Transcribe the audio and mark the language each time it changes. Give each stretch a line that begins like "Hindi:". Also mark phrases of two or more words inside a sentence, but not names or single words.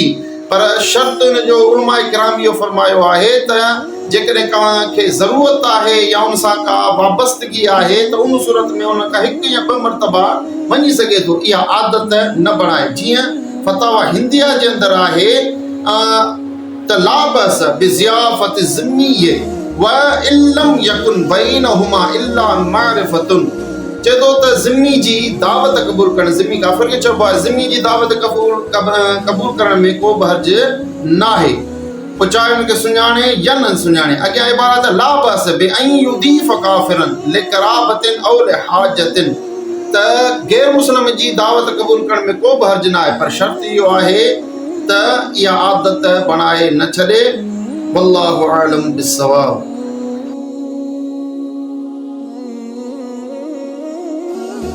Sindhi: पर शर्त इन जो उलमाए किराम इहो फरमायो आहे त जेकॾहिं तव्हांखे ज़रूरत आहे या उन सां का वाबस्तगी आहे त उन सूरत में उन खां हिकु या ॿ मरतबा वञी सघे थो, इहा आदत न बणाए। जीअं फतावा हिंदिया जे अंदरि आहे त
Arabic: لا بأس بضيافة ذمي وإن لم يكن بينهما إلا معرفة.
Sindhi: चए थो त ज़िम्मी जी दावत क़बूल करणु, ज़िम्मी काफ़िर खे चइबो आहे, ज़िम्मी जी दावत क़बूल करण में को बि हर्ज न आहे, पोइ चाहे हुनखे सुञाणे या न सुञाणे। अॻियां इबारत
Arabic: لا بأس بأن يضيف كافرا لقرابة أو لحاجة,
Sindhi: त गैर मुस्लिम जी दावत क़बूल करण में को बि हर्ज न आहे, पर शर्त इहो आहे त इहा आदत बणाए न छॾे।
Arabic: والله أعلم بالصواب.